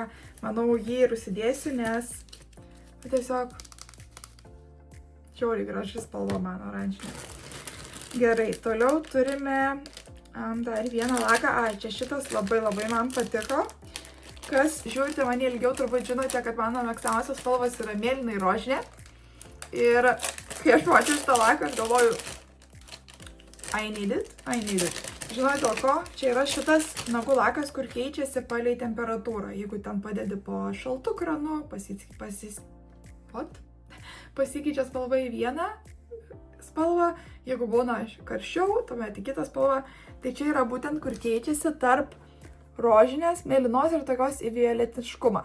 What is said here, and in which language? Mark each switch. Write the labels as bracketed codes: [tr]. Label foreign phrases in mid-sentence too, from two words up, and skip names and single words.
[lt] Manau, jį ir užsidėsiu, nes tiesiog žiauriai graži spalva man oranžinė. Gerai, toliau turime Dar vieną laką. Čia šitas labai man patiko. Kas žiūrite mane ilgiau, turbūt žinote, kad mano mėgstamiausias spalvas yra mėlyna ir rožinė. Ir kai aš mačiau šitą laką, aš galvoju, [en] I need it. [lt] Žinojate dėl ko? Čia yra šitas nagų lakas, kur keičiasi palei temperatūrą. Jeigu ten padedi po šaltu kranu, pasikeičia spalva į vieną spalvą. Jeigu būna karščiau, tuomet į kitą spalvą. Tai čia yra būtent, kur keičiasi tarp rožinės, mėlynos ir tokios į violetiškumą.